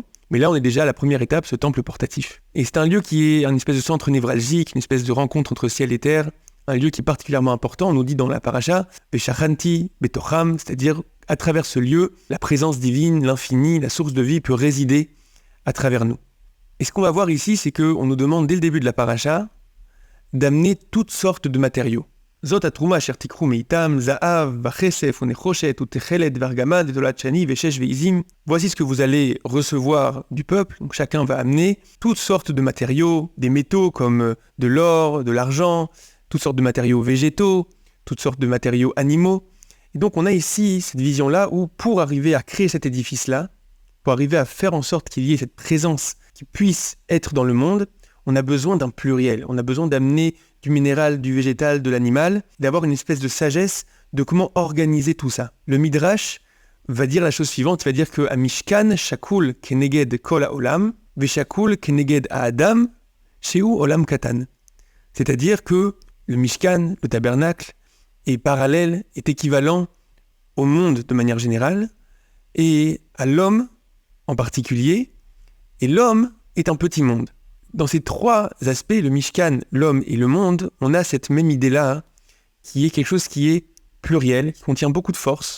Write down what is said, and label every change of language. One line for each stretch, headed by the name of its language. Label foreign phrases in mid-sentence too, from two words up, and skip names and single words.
French: Mais là, on est déjà à la première étape, ce temple portatif. Et c'est un lieu qui est un espèce de centre névralgique, une espèce de rencontre entre ciel et terre, un lieu qui est particulièrement important. On nous dit dans la paracha,
Hebrew: ושכנתי בתוכם,
French: c'est-à-dire à travers ce lieu, la présence divine, l'infini, la source de vie peut résider à travers nous. Et ce qu'on va voir ici, c'est qu'on nous demande dès le début de la paracha d'amener toutes sortes de matériaux.
Hebrew: זאת התרומה אשר תקחו מאתם זהב וכסף ונחשת ותכלת וארגמן ותולעת שני ושש ועזים.
French: Voici ce que vous allez recevoir du peuple. Donc chacun va amener toutes sortes de matériaux, des métaux comme de l'or, de l'argent, toutes sortes de matériaux végétaux, toutes sortes de matériaux animaux. Et donc on a ici cette vision-là où pour arriver à créer cet édifice-là, pour arriver à faire en sorte qu'il y ait cette présence qui puisse être dans le monde, on a besoin d'un pluriel. On a besoin d'amener du minéral, du végétal, de l'animal, d'avoir une espèce de sagesse de comment organiser tout ça. Le Midrash va dire la chose suivante, il va dire que
Hebrew: משכן שקול כנגד כל העולם ושקול כנגד האדם שהוא עולם קטן.
French: C'est-à-dire que le Mishkan, le tabernacle, est parallèle, est équivalent au monde de manière générale, et à l'homme en particulier, et l'homme est un petit monde. Dans ces trois aspects, le Mishkan, l'homme et le monde, on a cette même idée-là, qui est quelque chose qui est pluriel, qui contient beaucoup de force.